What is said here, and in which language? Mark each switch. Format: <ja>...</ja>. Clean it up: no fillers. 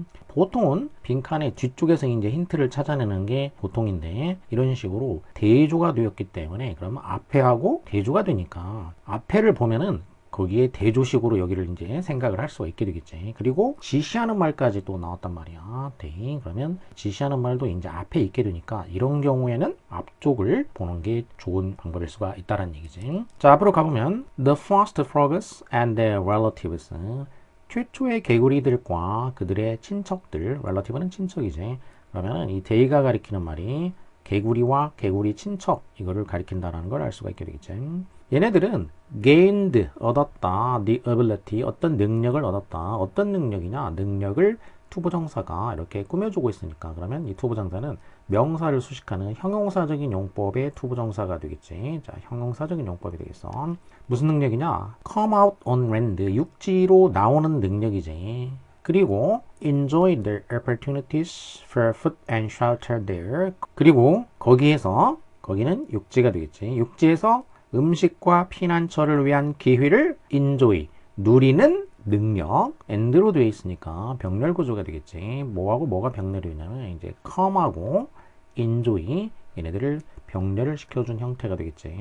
<ko>보통은 빈칸의 뒤쪽에서 이제 힌트를 찾아내는 게 보통인데, 이런 식으로 대조가 되었기 때문에 그러면 앞에 하고 대조가 되니까 앞에를 보면은 거기에 대조식으로 여기를 이제 생각을 할 수가 있게 되겠지. 그리고 지시하는 말까지 또 나왔단 말이야. 대. 그러면 지시하는 말도 이제 앞에 있게 되니까 이런 경우에는 앞쪽을 보는 게 좋은 방법일 수가 있다는 얘기지. 자, 앞으로 가보면</ko> <en>The first frogs and their relatives.</en> <ko>최초의 개구리들과 그들의 친척들. relative는 친척이지. 그러면 이 they가 가리키는 말이 개구리와 개구리 친척, 이거를 가리킨다는 걸 알 수가 있게 되겠지. 얘네들은 gained, 얻었다, the ability, 어떤 능력을 얻었다. 어떤 능력이냐? 능력을 투부정사가 이렇게 꾸며주고 있으니까, 그러면 이 투부정사는 명사를 수식하는 형용사적인 용법의 투부정사가 되겠지. 자, 형용사적인 용법이 되겠어. 무슨 능력이냐?</ko> <en>come out on land,</en> <ko>육지로 나오는 능력이지. 그리고</ko> <en>enjoy their opportunities for food and shelter there.</en> <ko>그리고 거기에서, 거기는 육지가 되겠지. 육지에서 음식과 피난처를 위한 기회를 enjoy, 누리는 능력, and로 되어 있으니까 병렬 구조가 되겠지. 뭐하고 뭐가 병렬이 되냐면 이제 come하고 enjoy, 얘네들을 병렬을 시켜준 형태가 되겠지.</ko>